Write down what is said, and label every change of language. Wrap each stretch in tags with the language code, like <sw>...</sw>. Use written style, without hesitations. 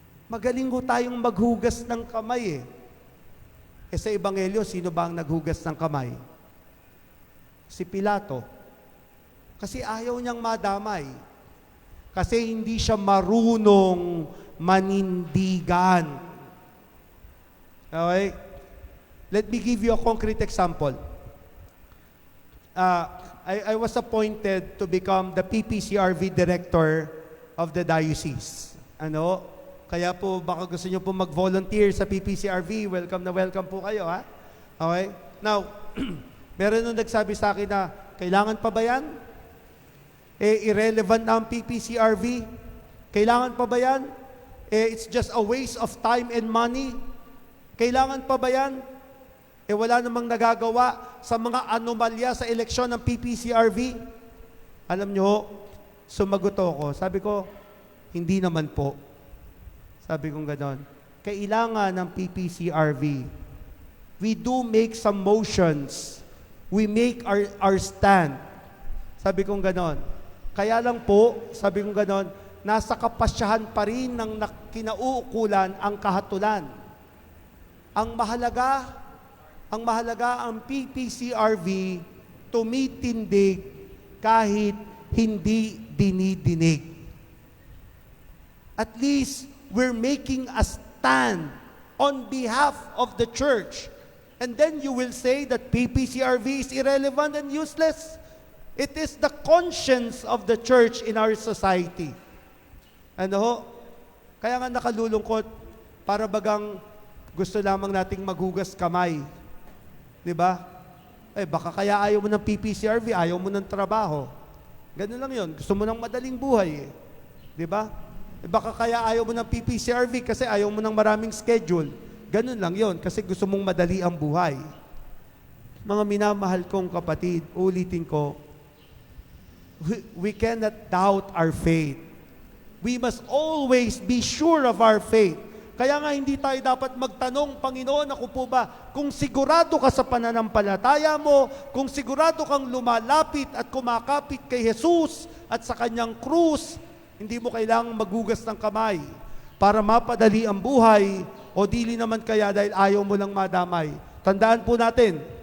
<tl>Magaling ho tayong maghugas ng kamay sa Ebanghelyo, sino ba ang naghugas ng kamay? Si Pilato. Kasi ayaw niyang madamay. Kasi hindi siya marunong manindigan. Okay?</tl> <en>Let me give you a concrete example. I was appointed to become the PPCRV director of the diocese.</en> <tl>Kaya po, baka gusto nyo po mag-volunteer sa PPCRV, welcome na welcome po kayo, ha? Okay? Now, meron nung nagsabi sa akin na, kailangan pa ba yan? Irrelevant na ang PPCRV. Kailangan pa ba yan?</tl> <en>It's just a waste of time and money.</en> <tl>Kailangan pa ba yan? Wala namang nagagawa sa mga anomalya sa eleksyon ng PPCRV. Alam nyo, sumagot ako. Sabi ko, hindi naman po. Sabi kong ganon. Kailangan ng PPCRV.</tl> <en>We do make some motions. We make our stand.</en> <tl>Sabi kong ganon. Kaya lang po, sabi kong ganon, nasa kapasyahan pa rin ng kinauukulan ang kahatulan. Ang mahalaga ang PPCRV tumitindig kahit hindi dinidinig.</tl> <en>At least, we're making a stand on behalf of the church. And then you will say that PPCRV is irrelevant and useless. It is the conscience of the church in our society.</en> <tl>Ano? Kaya nga nakalulungkot, para bagang gusto lamang nating maghugas kamay. Diba? Baka kaya ayaw mo ng PPCRV, ayaw mo ng trabaho. Ganun lang yun. Gusto mo ng madaling buhay. Diba? Baka kaya ayaw mo ng PPCRV kasi ayaw mo ng maraming schedule. Ganun lang yon kasi gusto mong madali ang buhay. Mga minamahal kong kapatid, ulitin ko,</tl> <en>we cannot doubt our faith. We must always be sure of our faith.</en> <tl>Kaya nga hindi tayo dapat magtanong, Panginoon, ako po ba, kung sigurado ka sa pananampalataya mo, kung sigurado kang lumalapit at kumakapit kay Jesus at sa kanyang krus, hindi mo kailangang maghugas ng kamay para mapadali ang buhay o dili naman kaya dahil ayaw mo lang madamay. Tandaan po natin.</tl>